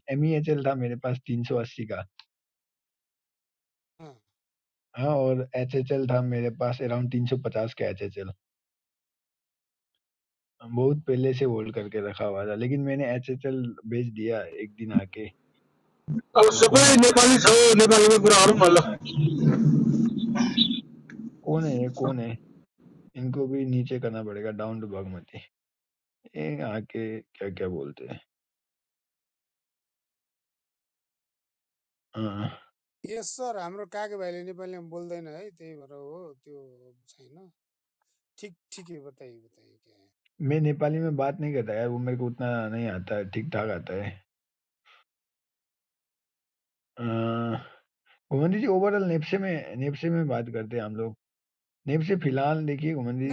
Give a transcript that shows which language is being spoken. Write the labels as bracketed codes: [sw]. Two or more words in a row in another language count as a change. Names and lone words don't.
[hi] एमईएचएल था मेरे पास 380 का। हाँ, हाँ, और एचएचएल था मेरे पास अराउंड 350 का एचएचएल। बहुत पहले से होल्ड करके रखा हुआ था, लेकिन मैंने एचएचएल बेच दिया एक दिन आके। [ne] अब सबै उन नेपाली छ, नेपालीमा कुरा गरौँ न ल। [hi] कौन है ये? कौन है? इनको भी नीचे करना पड़ेगा, [en] down to Bagmati. [hi] ये आके क्या-क्या बोलते हैं। हाँ। [en] yes sir, [ne] हाम्रो काके भाइले नेपालीमा बोल्दैन है, त्यही भएर हो त्यो छैन। [hi] ठीक है, बताइए बताइए क्या है। मैं नेपाली में बात नहीं करता यार, वो मेरे को उतना नहीं आता है, ठीक-ठाक आता है। घुमंती जी, ओवरऑल नेप्से में बात करते हैं हम लोग। नेप्से फिलहाल देखिए घुमंती